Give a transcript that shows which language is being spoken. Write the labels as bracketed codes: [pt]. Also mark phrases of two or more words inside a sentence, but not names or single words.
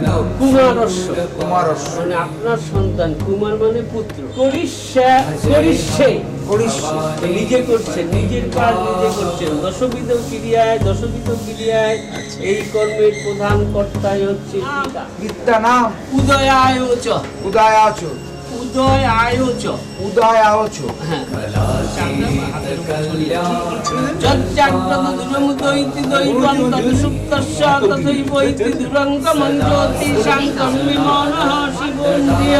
[sa] কুমারস্য কুমারস্য [bn] মানে আপনার সন্তান, কুমার মানে পুত্র। করিষ্যে নিজে করছেন, নিজের কাজ নিজে করছেন। দশবিধ ক্রিয়ায় এই কর্মের প্রধান কর্তাই হচ্ছে পিতা। পিতা নাম [sa] উদয়ায়চ উদয়াচ উদয়াচ যজ্জাগ্রত দুরমুদৈতি দৈবং তদসুপ্তস্য তথৈবৈতি দুরঙ্গমং জ্যোতিষাং কর্মিমনঃ শিবন্দিয়